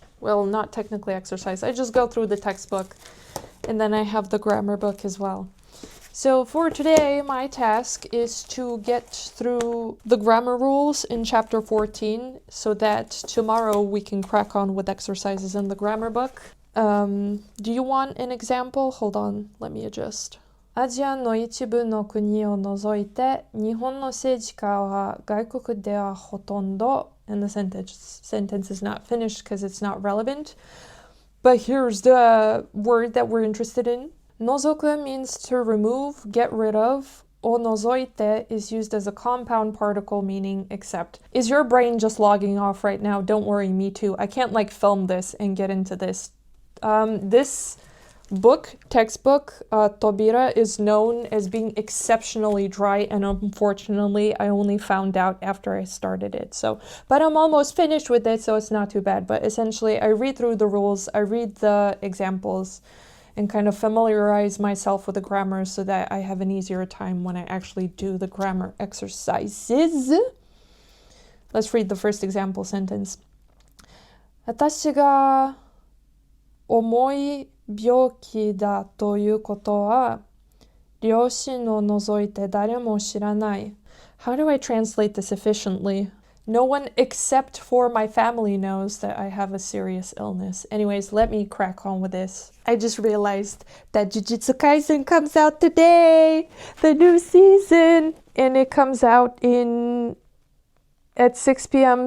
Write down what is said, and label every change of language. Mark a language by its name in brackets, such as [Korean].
[English] Well, not technically exercise. I just go through the textbook, and then I have the grammar book as well. So for today, my task is to get through the grammar rules in chapter 14 so that tomorrow we can crack on with exercises in the grammar book. Do you want an example? Hold on, let me adjust. [Japanese] アジアの一部の国を除いて、日本の政治家は外国ではほとんど, [English] and the sentence is not finished because it's not relevant. But here's the word that we're interested in. 除く means to remove, get rid of. を除いて is used as a compound particle meaning except. Is your brain just logging off right now? Don't worry, me too. I can't like film this and get into this. This textbook, Tobira, is known as being exceptionally dry, and unfortunately, I only found out after I started it. But I'm almost finished with it, so it's not too bad. But essentially, I read through the rules, I read the examples, and kind of familiarize myself with the grammar so that I have an easier time when I actually do the grammar exercises. Let's read the first example sentence. [Japanese] 私が重い病気だということは両親を除いて誰も知らない。 [English] How do I translate this efficiently? No one except for my family knows that I have a serious illness. Anyways, let me crack on with this. I just realized that Jujutsu Kaisen comes out today, the new season, and it comes out at 6 p.m.